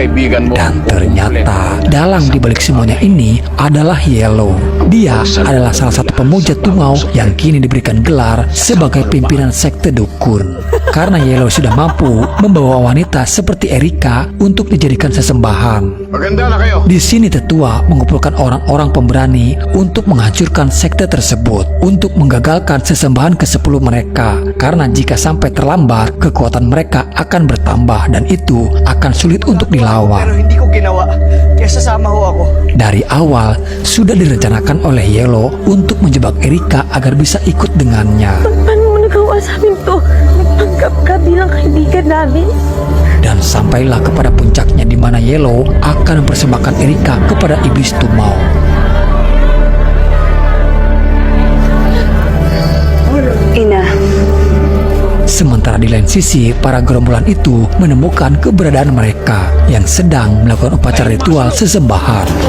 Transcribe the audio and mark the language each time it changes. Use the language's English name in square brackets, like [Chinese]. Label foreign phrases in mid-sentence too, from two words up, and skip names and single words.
[Indonesian] Dan ternyata dalang dibalik semuanya ini adalah Yellow. Dia adalah salah satu pemuja tungau yang kini diberikan gelar sebagai pimpinan sekte dukun. Karena Yellow sudah mampu membawa wanita seperti Erika untuk dijadikan sesembahan. [Filipino] Maganda na kayo. [Indonesian] Di sini tetua mengumpulkan orang-orang pemberani untuk menghancurkan sekte tersebut, untuk menggagalkan sesembahan ke-10 mereka. Karena jika sampai terlambat, kekuatan mereka akan bertambah dan itu akan sulit untuk [Filipino] Pero [Indonesian] dilawan. [Filipino] hindi ko ginawa. Kaya sasama ho ako. [Indonesian] Dari awal sudah direncanakan oleh Yellow untuk menjebak Erika agar bisa ikut dengannya. [Filipino] Paano mo nagawa sa amin to? Nagpanggap ka bilang kaibigan namin? [Indonesian] Dan sampailah kepada puncaknya di mana Yellow akan mempersembahkan Erika kepada iblis Tumau. [Filipino] Ina, [Indonesian] Sementara di lain sisi, para gerombolan itu menemukan keberadaan mereka yang sedang melakukan upacara ritual sesembahan.